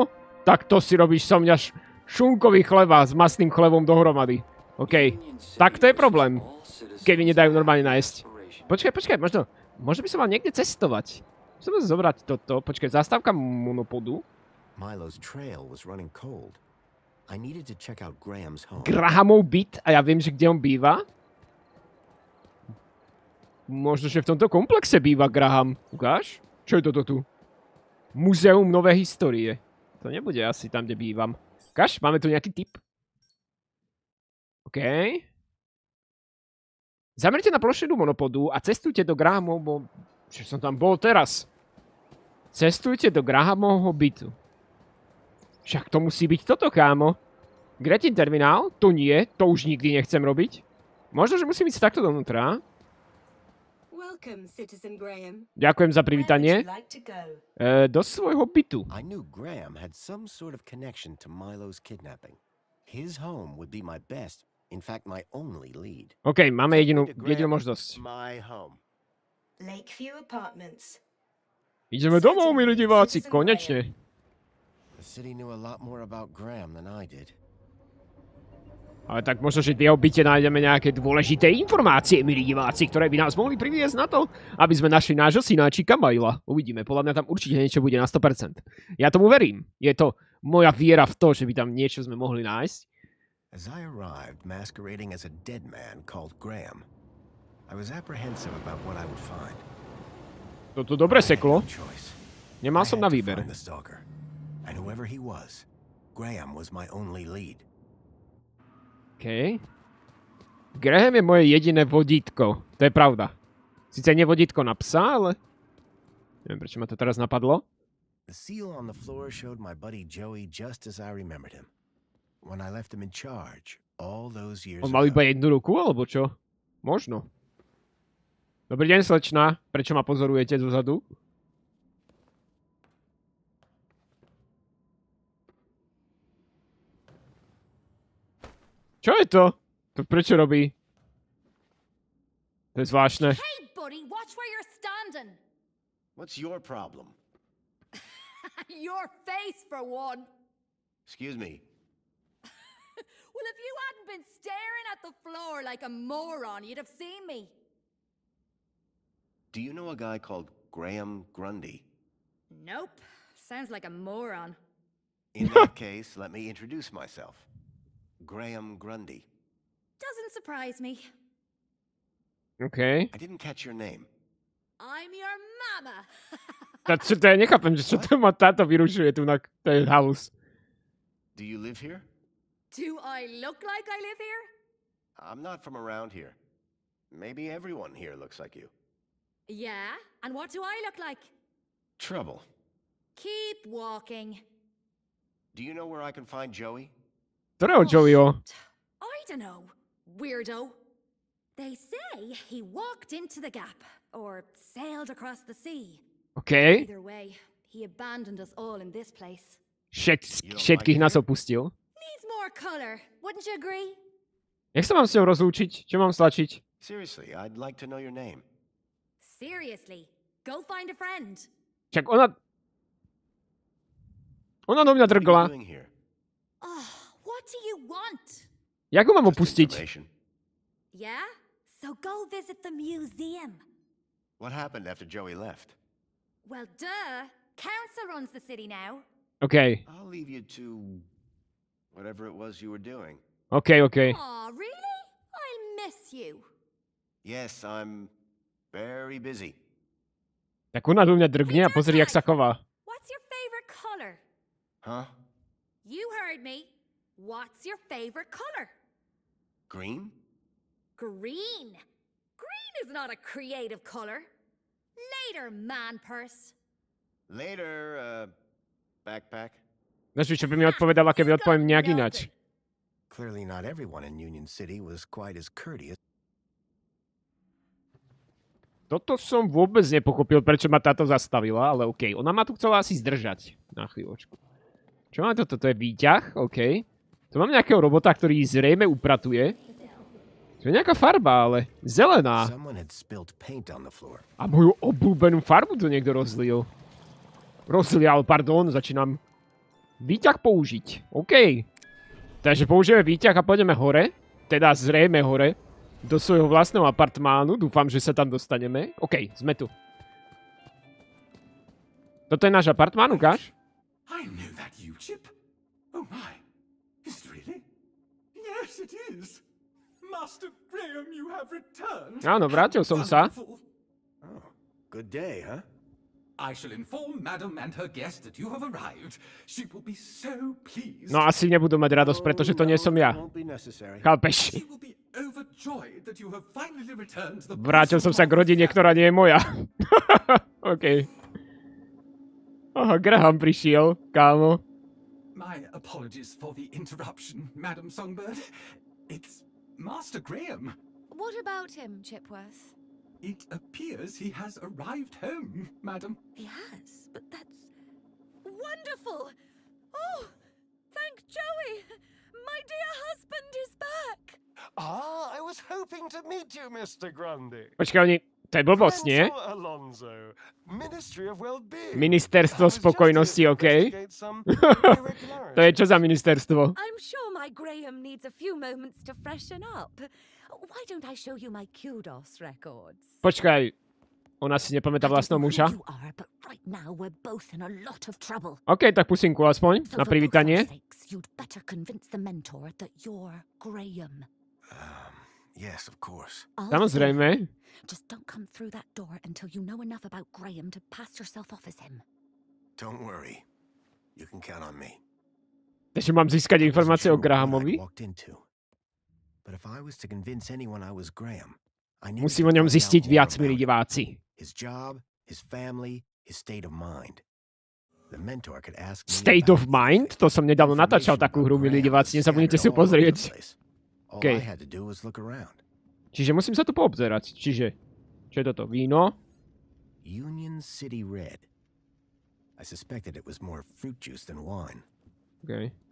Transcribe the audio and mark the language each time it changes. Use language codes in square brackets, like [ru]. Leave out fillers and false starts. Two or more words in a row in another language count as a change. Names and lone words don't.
[sk] Tak to si robíš so mňa šunkový chleba s masným chlebom dohromady. OK. Tak to je problém. Keď mi nedajú normálne nájsť. Počkaj, možno by som mal niekde cestovať. Musím zobrať toto. Počkaj, zastávka monopodu. [en] Milo's trail was running cold. I needed to check out Graham's home. [sk] Grahamov byt a ja viem, že kde on býva. Možno, že v tomto komplexe býva Graham. Ukáž? Čo je toto tu? Muzeum nové histórie. To nebude asi tam, kde bývam. Ukáž? Máme tu nejaký tip? OK. Zamrite na plošinu monopodu a cestujte do Grahamovho... Čo som tam bol teraz? Cestujte do Grahamovho bytu. Však to musí byť toto, kámo. Gretin terminál? To nie, to už nikdy nechcem robiť. Možno, že musím ísť takto donútra. [en] Welcome, Citizen Graham. [sk] Ďakujem za [en] Where would [sk] privítanie. [en] you like to go? [sk] Do svojho bytu. [en] I knew Graham had some sort of connection to Milo's kidnapping. His home would be my best, in fact my only lead. [sk] OK, máme jedinú možnosť. [en] My home. Lakeview Apartments. [sk] Ideme domov, milí diváci, konečne. [en] The city knew a lot more about Graham than I did. [sk] Ale tak možno, že v jeho byte nájdeme nejaké dôležité informácie, milí diváci, ktoré by nás mohli priviesť na to, aby sme našli nášho synáčika Mila. Uvidíme, podľa mňa tam určite niečo bude na 100%. Ja tomu verím. Je to moja viera v to, že by tam niečo sme mohli nájsť. [en] As I arrived masquerading as a dead man called Graham, I was apprehensive about what I would find. [sk] Toto dobre seklo. Nemal som na [en] I had to [sk] výber. [en] find the stalker. And whoever he was, Graham was my only lead. OK. [sk] Graham je moje jediné vodítko. To je pravda. Sice nie vodítko na psa, ale... Neviem, prečo ma to teraz napadlo. [en] The seal on the floor showed my buddy Joey just as I remembered him. When I left him in charge all those years [sk] On mal iba [en] ago. [sk] jednu ruku, alebo čo? Možno. Dobrý deň, slečna. Prečo ma pozorujete zozadu? Čo je to? To prečo robí? To je zvláštne. [en] Hey, buddy, watch where you're standing. What's your problem? Your face, for one. Excuse me. Well, if you hadn't been staring at the floor like a moron, you'd have seen me. Do you know a guy called Graham Grundy? Nope. Sounds like a moron. In that case, let me introduce myself. Graham Grundy. Doesn't surprise me. OK. I didn't catch your name. I'm your mama. [sk] Čo to ja nechápem, že čo to ma táto vyrušuje tu na tej house. [en] Do you live here? Do I look like I live here? I'm not from around here. Maybe everyone here looks like you. Yeah? And what do I look like? Trouble. Keep walking. Do you know where I can find Joey? [sk] Ktorého Joeyho? [en] I don't know. Weirdo. They say he walked into the gap or sailed across the sea. OK. Either way, he abandoned us all in this place. [sk] Všetkých nás opustil. [en] Needs more color, wouldn't you agree? [sk] Jak sa mám s ňou rozlúčiť? Čo mám stlačiť? [en] Seriously, I'd like to know your name. Seriously, go find a friend. [sk] Čak ona do mňa [en] What are [sk] drgla. [en] you doing here? Oh, what do you want? [sk] Jak ho mám [en] Just [sk] opustiť? [en] information. Yeah? So go visit the museum. What happened after Joey left? Well, duh. Council runs the city now. OK. I'll leave you to whatever it was you were doing. OK. Aw, really? I'll miss you. Yes, I'm very busy. [sk] Tak ona do mňa drgne a pozri, jak sa chová. [en] What's your favorite color? Huh? You heard me. What's your favorite color? Green? Green. Green is not a creative color. Later, man purse. Later, backpack. [sk] Vieš, čo by mi odpovedala, keby odpoviem nejak ináč. [en] Clearly not everyone in Union City was quite as courteous. [sk] Toto som vôbec nepochopil, prečo ma táto zastavila, ale OK. Ona ma tu chcela asi zdržať. Na chvíľočku. Čo mám toto? To je výťah? OK. Tu mám nejakého robota, ktorý zrejme upratuje. To je nejaká farba, ale zelená. [en] Someone had spilled paint on the floor. [sk] A moju obľúbenú farbu tu niekto rozlil. Rozlial, pardon, začínam. Výťah použiť. OK. Takže použijeme výťah a pôjdeme hore. Teda zrejme hore. Do svojho vlastného apartmánu. Dúfam, že sa tam dostaneme. OK, sme tu. Toto je náš apartmán, ukáž? [en] I know that you, Chip. Oh my. Is it really? Yes, it is. Master Graham, you have returned. [sk] Áno, vrátil som sa. [en] Wonderful. Oh, good day, huh? I shall inform Madam and her guest that you have arrived. She will be so pleased. [sk] No asi nebudú mať radosť, pretože to nie som ja. [en] Won't be necessary. [sk] Chápeš? [en] She will be overjoyed that you have finally returned to the [sk] Vrátil som sa k rodine, ktorá nie je moja. OK. Aha, Graham prišiel, kámo. [en] My apologies for the interruption, Madam Songbird. It's Master Graham. What about him, Chipworth? It appears he has arrived home, madam. He has, but that's wonderful. Oh, thank Joey. My dear husband is back. Ah, I was hoping to meet you, Mr. Grundy. [sk] Počkaj, oni... To je blbosť, nie? [en] Prince Alonso, Ministry of Well-being. [sk] Ministerstvo spokojnosti, okej? To je čo za ministerstvo? [en] I'm sure my Graham needs a few moments to freshen up. Why don't I show you my kudos records? [sk] Počkaj, ona si nepamätá vlastného muža? [en] You are, but right now we're both in a lot of trouble. [sk] OK, tak pusinku aspoň, [en] So [sk] na [en] for both [sk] privítanie. [en] our sakes, you'd better convince the mentor that you're Graham. Yes, of course. I'll [sk] Samozrejme. [en] see. Just don't come through that door until you know enough about Graham to pass yourself off as him. Don't worry. You can count on me. [sk] Takže mám získať informácie o [en] Wasn't sure what [sk] Grahamovi? [en] I'd walked into. But if I was to convince anyone I was Graham, I needed [sk] Musím o [en] to [sk] ňom [en] find [sk] zistiť [en] out more [sk] viac, [en] about [sk] milí [en] him. [sk] diváci. [en] His job, his family, his state of mind. The mentor could ask me State about of Mind? [sk] To som nedávno natáčal takú hru, milí diváci, nezabudnite si ju pozrieť. [en] All Okay. I had to do was look around. [sk] Čiže musím sa tu poobzerať. Čiže, čo je toto? Víno? [en] Union City Red. I suspected it was more fruit juice than wine. OK.